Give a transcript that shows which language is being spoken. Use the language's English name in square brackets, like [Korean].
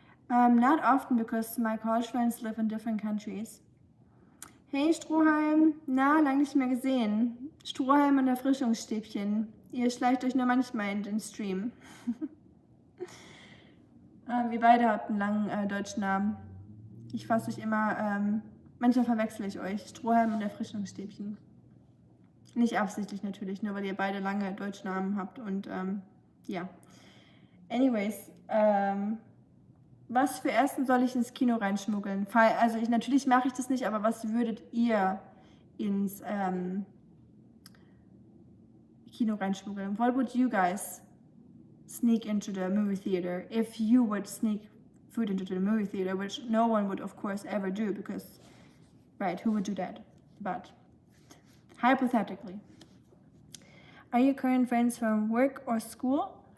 [English] Not often because my college friends live in different countries. [German] Hey Stroheim, na, lang nicht mehr gesehen. Stroheim und Erfrischungsstäbchen. Ihr schleicht euch nur manchmal in den Stream. Wir beide habt einen langen deutschen Namen. Ich fasse euch immer, manchmal verwechsel ich euch. Strohhalm und Erfrischungsstäbchen. Nicht absichtlich natürlich, nur weil ihr beide lange deutsche Namen habt und ja. Anyways, was für Essen soll ich ins Kino reinschmuggeln? Also natürlich mache ich das nicht, aber was würdet ihr ins Kino reinschmuggeln? [English] What would you guys sneak into the movie theater if you would sneak food into the movie theater, which no one would of course ever do because, right, who would do that? But hypothetically. Are you current friends from work or school?